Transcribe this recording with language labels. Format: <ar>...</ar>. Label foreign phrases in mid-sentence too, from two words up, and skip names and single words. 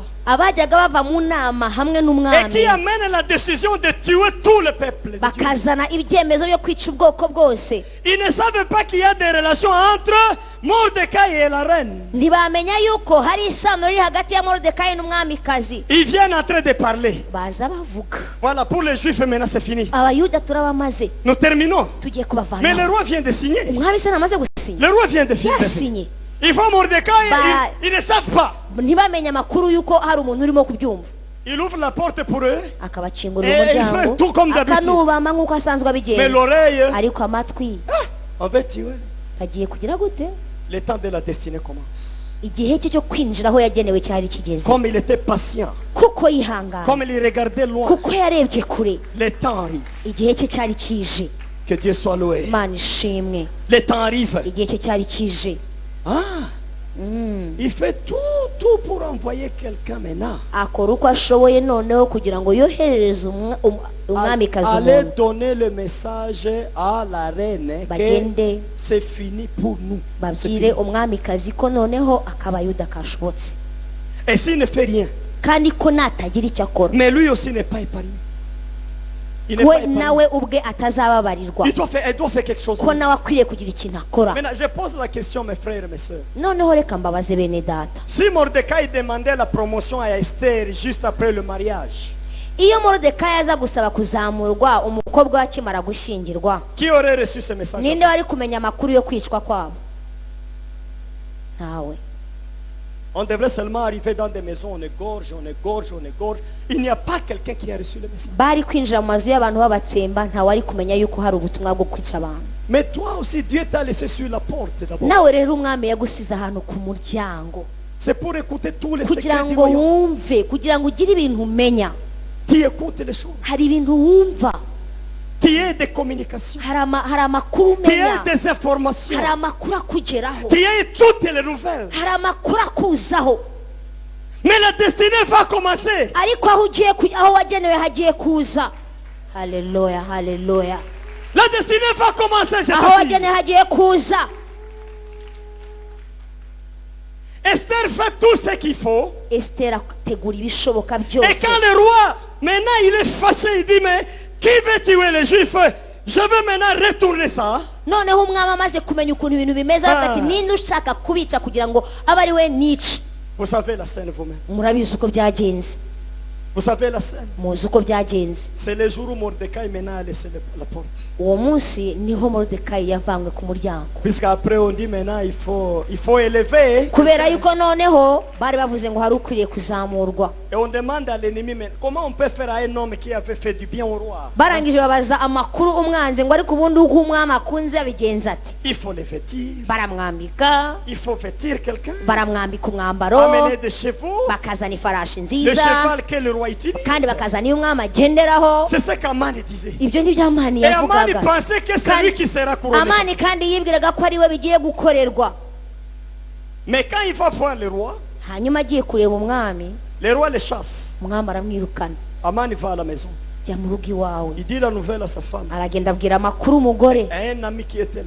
<rw>abajyaga bava mu nama hamwe</rw> <fr>et qui</fr> <rw>n'umwami</rw> <fr>amènent la décision de tuer tout le peuple de Dieu.</fr> <rw>bakazana ibyemezo byo kwica ubwoko bwose,</rw> <fr>Ils ne savaient pas qu'il y a des relations entre Mordecai et la reine.</fr> <rw>ntibamenya yuko hari isano riri hagati ya Moridekayi n'umwamikazi.</rw> <fr>Ils viennent en train de parler.</fr> <rw>Baza bavuga,</rw> <fr>Voilà, pour les juifs maintenant c'est fini.</fr> <rw>abayuda turabamaze</rw> <fr>Nous terminons.</fr> <rw>tugiye</rw> <fr>Mais le</fr> <rw>kubavanaho.</rw> <fr>roi vient de signer.</fr> <rw>Umwami se namaze gusinya,</rw> <fr>Le roi vient de finir.</fr> <rw>yasinye.</rw> <fr>Ils vont Mordecai, Bah. ils ne savent pas.</fr> <rw>ntibamenye amakuru yuko hari umuntu urimo kubyumva.</rw> <fr>Il ouvre la porte pour eux,</fr> <rw>akabakingurira</rw> <fr>Eh, il fait</fr> <rw>umuryango</rw> <fr>tout comme d'habitude.</fr> <rw>akanubama nk'uko asanzwe</rw> <fr>mais</fr> <rw>abigenza,</rw> <fr>l'oreille,</fr> <rw>ariko amatwi</rw> <fr>on va tuer.</fr> <rw>agiye kugira gute?</rw> <fr>Le temps de la destinée commence.</fr> <rw>Igihe cye cyo kwinjira aho yagenewe cyari kigeze,</rw> <fr>Comme il était patient,</fr> <rw>kuko yihangana,</rw> <fr>comme il regardait loin,</fr> <rw>kuko yarebye kure,</rw> <fr>le temps arrive.</fr> <rw>igihe cye cyari kije.</rw> <fr>Que Dieu soit loué.</fr> <rw>Imana ishimwe,</rw> <fr>Le temps arrive.</fr> <rw>igihe cye cyari kije.</rw> <fr>Ah, il fait tout pour envoyer quelqu'un maintenant.</fr> <rw>akora uko ashoboye noneho kugira ngo yoherereze umwamikazi</rw> <fr>Allez</fr> <rw>umuntu</rw> <fr>donner le message à la reine que</fr> <rw>bagende</rw> <fr>c'est fini pour nous. C'est</fr> <rw>babwire</rw> <fr>fini.</fr> <rw>umwamikazi ko noneho akabayuda kashobotse,</rw> <fr>Et s'il ne fait rien,</fr> <rw>kandi ko natagira icyo akora</rw> <fr>mais lui aussi n'est pas épargné. Il n'est</fr> <rw>we</rw> <fr>pas épargné.</fr> <rw>nawe ubwe atazababarirwa,</rw> <fr>Elle doit faire quelque chose.</fr> <rw>ko nawe akwiriye kugira ikintu akora.</rw> <fr>Maintenant, je pose la question, mes frères et mes sœurs.</fr> <rw>noneho reka mbabaze bene data,</rw> <fr>Si Mordecai demandait la promotion à Esther juste après le mariage,</fr> <rw>iyo Moridekayi aza gusaba kuzamurwa umukobwa we akimara gushyingirwa,</rw> <fr>qui aurait reçu ce message?</fr> <rw>ninde wari kumenya amakuru yo kwicwa kwabo? Ntawe.</rw> <fr>On devrait seulement arriver dans des maisons, on égorge, on égorge, on égorge. Il n'y a pas quelqu'un qui a reçu le message.</fr> <rw>bari kwinjira mu mazu y'abantu babatsemba, ntawari kumenya yuko hari ubutumwa bwo kwica abantu.</rw> <fr>Mais toi aussi, Dieu t'a laissé sur la porte d'abord.</fr> <rw>nawe rero umwami yagusize ahantu ku muryango</rw> <fr>C'est pour écouter tous les</fr> <rw>kugira</rw> <fr>secrets du</fr> <rw>ngo</rw> <fr>royaume.</fr> <rw>wumve, kugira ngo ugire ibintu umenya.</rw> <fr>Tu écoutes les choses.</fr> <rw>hari ibintu wumva,</rw> <fr>Tu as des communications.</fr> <rw>hari amakuru</rw> <fr>Tu as</fr> <rw>umenya,</rw> <fr>des informations.</fr> <rw>hari amakuru akugeraho,</rw> <fr>Tu as toutes les nouvelles.</fr> <rw>hari amakuru akuzaho,</rw> <fr>Mais la destinée va commencer.</fr> <rw>ariko aho wagenewe hagiye kuza. Haleluya, haleluya.</rw> <fr>La destinée va commencer. Je</fr> <rw>aho</rw> <fr>te dis.</fr> <rw>wagenewe hagiye kuza.</rw> <fr>Esther fait tout ce qu'il faut.</fr> <rw>Esiteri ategura ibishoboka</rw> <fr>Et</fr> <rw>byose,</rw> <fr>quand le roi, maintenant il est fâché, il dit, mais qui veut tuer les juifs? Je veux maintenant retourner ça.</fr> <rw>noneho umwami amaze kumenya ukuntu ibintu bimeze, aravuga ati ninde ushaka kubica kugira ngo abe ari we nice.</rw> <fr>Vous savez la scène vous-même.</fr> <rw>murabizi uko byagenze,</rw> <fr>Vous savez la scène.</fr> <rw>muzi uko byagenze.</rw> <fr>C'est le jour où Mordecai maintenant a laissé la porte.</fr> <rw>uwo munsi niho Moridekayi yavanywe ku muryango,</rw> <fr>Puisqu'après on dit maintenant il faut élever.</fr> <rw>kubera yuko noneho bari bavuze ngo hari ukwiriye kuzamurwa.</rw> <fr>Et on demande à l'ennemi, mais comment on peut faire à un homme qui avait fait du bien au roi?</fr> <rw>barangije babaza amakuru umwanzi ngo ariko ubundi uko umwami akunze abigenza ati,</rw> <fr>Il faut les vêtir.</fr> <rw>baramwambika,</rw> <fr>Il faut vêtir quelqu'un.</fr> <rw>baramwambika umwambaro,</rw> <fr>Amener des chevaux.</fr> <rw>bakazana ifarashi</rw> <fr>Le</fr> <rw>nziza,</rw> <fr>cheval que le roi utilise.</fr> <rw>kandi bakazana iyo umwami agenderaho.</rw> <fr>C'est ce qu'Amani disait.</fr> <rw>ibyo ni byo Amani</rw> <fr>Et Amani</fr> <rw>yavugaga.</rw> <fr>pensait que c'est lui qui sera couronné.</fr> <rw>Amani kandi yibwiraga ko ari we bigiye gukorerwa.</rw> <fr>Mais quand il va voir le roi,</fr> <rw>hanyuma agiye kureba umwami,</rw> <fr>le roi le chasse.</fr> <rw>umwami aramwirukana.</rw> <fr>Amani va à la maison.</fr> <rw>jya mu rugo iwawe.</rw> <fr>Il dit la nouvelle à sa femme.</fr> <rw>Aragenda abwira amakuru umugore,</rw> <fr>Et un ami qui était là.</fr>